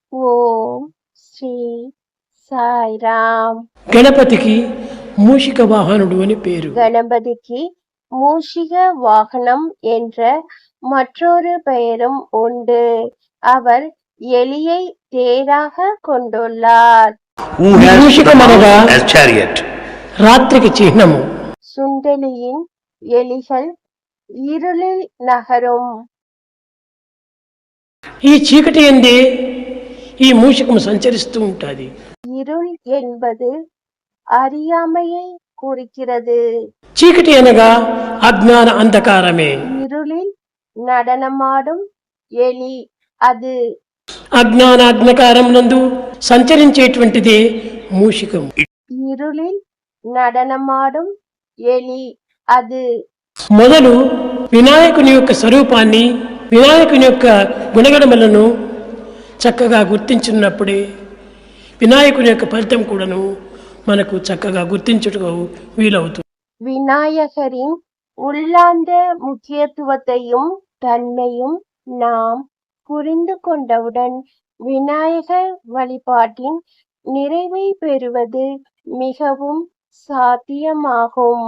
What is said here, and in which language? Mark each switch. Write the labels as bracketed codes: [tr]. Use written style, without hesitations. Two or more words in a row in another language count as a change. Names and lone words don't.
[te] ఓం శ్రీ సాయిరామ్. గణపతికి మూషిక వాహనుడు అని పేరు. [ta] கணபதிக்கு மூஷிக வாகனம் என்ற மற்றொரு பெயரும் உண்டு. அவர் எலியை தேராக கொண்டுள்ளார். [te] మూషికం అనగా రాత్రికి చిహ్నము. [ta] சுண்டெலியின் எலிகள் இருளில் நகரும். [te] ఈ చీకటి ఎందే ఈ మూషికము సంచరిస్తూ ఉంటుంది. [ta] இருள் என்பது அறியாமையை குறிக்கிறது. [te] చీకటి అనగా అజ్ఞాన అంధకారమే. [ta] இருளில் நடனமாடும் எலி அது. [te] అజ్ఞాన అంధకారం నందు సంచరించేటువంటిదే మూషికం. [ta] இருளில் நடனமாடும் [te] ఎలి అది. మొదలు వినాయకుని యొక్క స్వరూపాన్ని, వినాయకుని యొక్క గుణగణములను చక్కగా గుర్తించున్నప్పుడే వినాయకుని యొక్క ఫలితం కూడాను మనకు చక్కగా గుర్తించుటకు వీలవుతుంది. [ta] விநாயகரின் உள்ளார்ந்த முக்கியத்துவத்தையும் தன்மையும் நாம் புரிந்து கொண்டவுடன் விநாயகர் வழிபாட்டின் நிறைவை பெறுவது மிகவும் சாத்தியமாகும்.